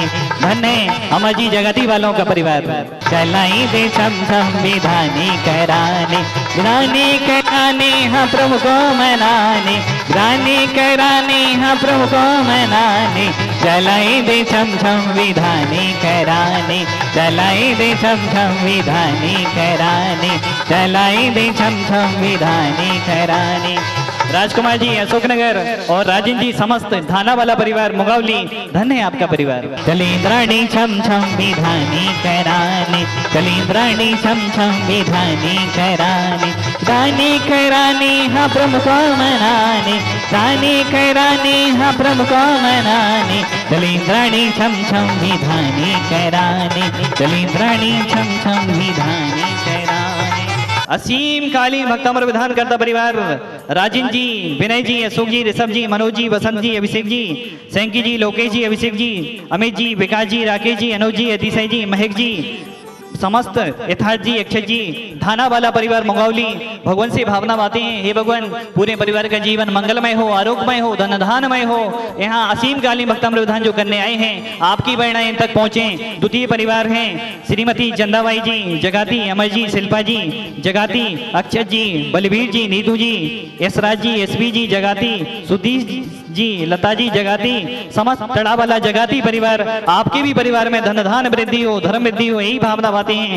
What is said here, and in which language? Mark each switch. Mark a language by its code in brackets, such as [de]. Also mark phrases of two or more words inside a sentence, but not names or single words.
[hi] धन्य अमर जी जगती वालों का परिवार। चलाई दे छम छम विधानी कैरानी रानी कैरानी हाँ प्रभु को मनानी रानी कैरानी हाँ प्रभु को मनानी चलाई दे छम छम विधानी कैरानी चलाई दे छम छम विधानी कैरानी चलाई दे छम छम विधानी कैरानी। राजकुमार जी अशोकनगर और राजन जी समस्त थाना वाला परिवार मुगावली, धन्य है आपका परिवार। चलींद्राणी छम छम विधानी कैरानी चलींद्राणी छम छम विधानी कैरानी रानी कैरानी हाँ प्रमुख मनानी रानी कैरानी हाँ प्रमुख मनानी चलींद्राणी छम छम विधानी कैरानी चलींद्राणी छम छम विधानी कैरानी। असीम काली भक्तमर विधान करता परिवार, राजिन जी, विनय जी, अशोक जी, ऋषभ जी, मनोज जी, वसंत जी, अभिषेक जी, सैंकी जी, लोकेश जी, अभिषेक जी, अमित जी, विकास जी, राकेश जी, अनुज जी, अतिशय जी, महक जी, समस्त यथार्थ जी, अक्षय जी, थाना वाला परिवार मुगावली, भगवान से भावना बातें हैं। हे भगवान पूरे परिवार का जीवन मंगलमय हो, आरोग्यमय हो, धनधानमय हो। यहाँ असीम काली भक्तमर विधान जो करने आए हैं आपकी प्रेरणाएं तक पहुंचे। द्वितीय परिवार हैं श्रीमती चंदाबाई जी जगाती, अमर जी, शिल्पा जी जगाती, अक्षत जी, बलबीर जी, नीतू जी, यशराज जी, एसपी जी जगाती, सुधीर जी, लता जी जगाती, समस्त तड़ा वाला जगाती परिवार, आपके भी परिवार में धन वृद्धि हो, धर्म वृद्धि हो, यही भावना बातें हैं।